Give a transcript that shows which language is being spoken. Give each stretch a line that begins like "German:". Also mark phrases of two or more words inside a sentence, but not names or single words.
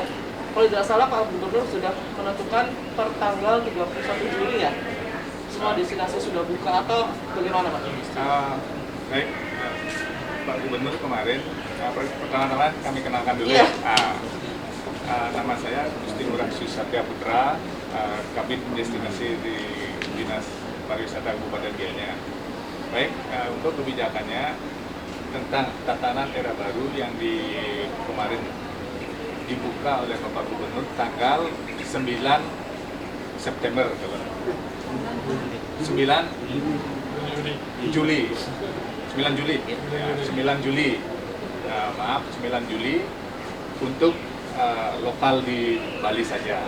Indonesian: Kalau tidak salah Pak Gubernur sudah menentukan per tanggal 31 Juli ya, semua destinasi sudah buka atau bagaimana Pak? Baik, Pak Gubernur kemarin, pertama-tama kami kenalkan dulu ya. Nama saya Gusti Ngurah Susatya Putra, Kabid Destinasi di Dinas Pariwisata Kabupaten Gianyar. Baik, untuk kebijakannya tentang tatanan era baru yang kemarin dibuka oleh Bapak Gubernur tanggal 9 September, 9 Juli, 9 Juli, ya, 9 Juli, 9 Juli untuk lokal di Bali saja.